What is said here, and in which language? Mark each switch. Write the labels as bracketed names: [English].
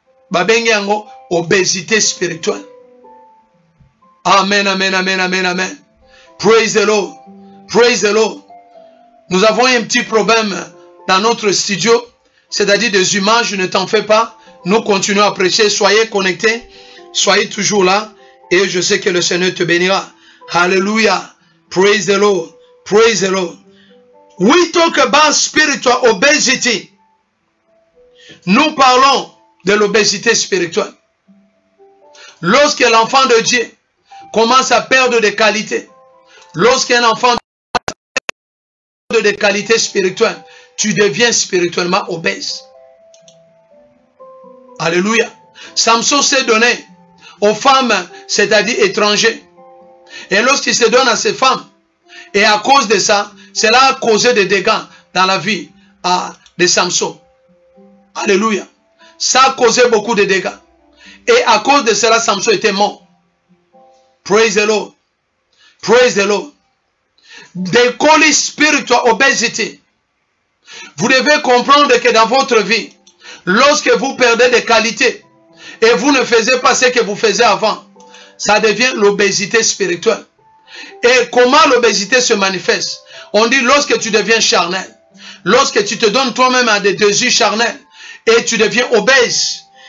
[Lingala] Babengi yango, [English] obésité spirituelle. Amen, amen, amen, amen, amen. Praise the Lord. Praise the Lord. [French] Nous avons un petit problème dans notre studio, c'est-à-dire des images, ne t'en fais pas. Nous continuons à prêcher. Soyez connectés. Soyez toujours là. Et je sais que le Seigneur te bénira. [English] Hallelujah. Praise the Lord. Praise the Lord. We talk about spiritual obesity. [French] Nous parlons de l'obésité spirituelle. Lorsque l'enfant de Dieu commence à perdre des qualités, lorsqu'un enfant perd des qualités spirituelles, tu deviens spirituellement obèse. Alléluia. Samson s'est donné aux femmes, c'est-à-dire étrangères. Et lorsqu'il se donne à ces femmes, et à cause de ça, cela a causé des dégâts dans la vie de Samson. Alléluia. Ça a causé beaucoup de dégâts. Et à cause de cela, Samson était mort. [English] Praise the Lord. Praise the Lord. They call it spiritual obesity. [French] Vous devez comprendre que dans votre vie, lorsque vous perdez des qualités et vous ne faisiez pas ce que vous faisiez avant, ça devient l'obésité spirituelle. Et comment l'obésité se manifeste? On dit lorsque tu deviens charnel, lorsque tu te donnes toi-même à des désirs charnels et tu deviens obèse.